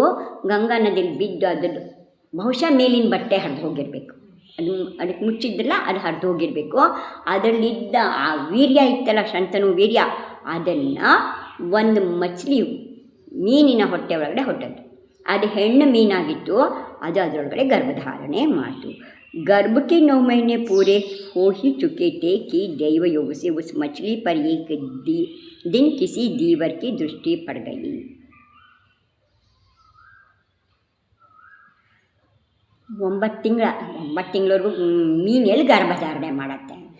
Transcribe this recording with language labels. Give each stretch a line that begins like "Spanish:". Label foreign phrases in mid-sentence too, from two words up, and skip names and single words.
Kannada: ಗಂಗಾ ನದಿಯಲ್ಲಿ ಬಿದ್ದು ಅದ್ರದ್ದು ಬಹುಶಃ ಮೇಲಿನ ಬಟ್ಟೆ ಹರಿದು ಹೋಗಿರಬೇಕು. ಅದಕ್ಕೆ ಮುಚ್ಚಿದ್ರಲ್ಲ ಅದು ಹರಿದು ಹೋಗಿರಬೇಕು. ಅದರಲ್ಲಿದ್ದ ಆ ವೀರ್ಯ ಇತ್ತಲ್ಲ, ಶಂತನು ವೀರ್ಯ, ಅದನ್ನು ಒಂದು ಮछली ಮೀನಿನ ಹೊಟ್ಟೆ ಒಳಗಡೆ ಹೊಟ್ಟದ್ದು. ಅದು ಹೆಣ್ಣು ಮೀನಾಗಿತ್ತು. ಅದು ಅದರೊಳಗಡೆ ಗರ್ಭಧಾರಣೆ ಮಾಡಿತು.
Hindi: गर्भ के 9 महीने पूरे हो ही चुके थे कि दैव योग से उस मछली पर एक दिन किसी दीवर की दृष्टि पड़ गई.
Kannada: 9 ತಿಂಗಳವರೆಗೂ ಮೀನು ಎಲ್ಲಿ ಗರ್ಭಧಾರಣೆ ಮಾಡುತ್ತೆ?